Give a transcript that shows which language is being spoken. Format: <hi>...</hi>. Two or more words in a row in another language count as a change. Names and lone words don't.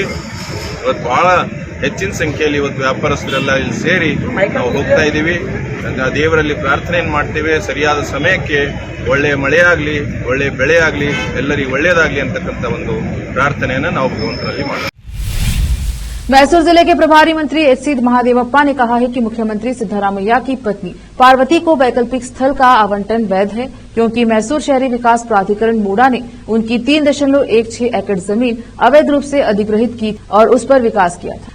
<kn>ಇವತ್ತು ಬಹಳ ಹೆಚ್ಚಿನ ಸಂಖ್ಯೆಯಲ್ಲಿ ಇವತ್ತು ವ್ಯಾಪಾರಸ್ಥರೆಲ್ಲ ಇಲ್ಲಿ ಸೇರಿ ನಾವು ಹೋಗ್ತಾ ಇದ್ದೀವಿ. ದೇವರಲ್ಲಿ ಪ್ರಾರ್ಥನೆಯನ್ನು ಮಾಡ್ತೇವೆ, ಸರಿಯಾದ ಸಮಯಕ್ಕೆ ಒಳ್ಳೆಯ ಮಳೆಯಾಗಲಿ, ಒಳ್ಳೆಯ ಬೆಳೆಯಾಗಲಿ, ಎಲ್ಲರಿಗೂ ಒಳ್ಳೆಯದಾಗಲಿ ಅಂತಕ್ಕಂಥ ಒಂದು ಪ್ರಾರ್ಥನೆಯನ್ನು ನಾವು ಭಗವಂತರಲ್ಲಿ ಮಾಡ್ತೀವಿ।</kn> <hi>मैसूर जिले के प्रभारी मंत्री एचसी महादेवप्पा ने कहा है कि मुख्यमंत्री सिद्धारामैया की पत्नी पार्वती को वैकल्पिक स्थल का आवंटन वैध है, क्योंकि मैसूर शहरी विकास प्राधिकरण मूडा ने उनकी 3.16 एकड़ जमीन अवैध रूप से अधिग्रहित की और उस पर विकास किया था।</hi>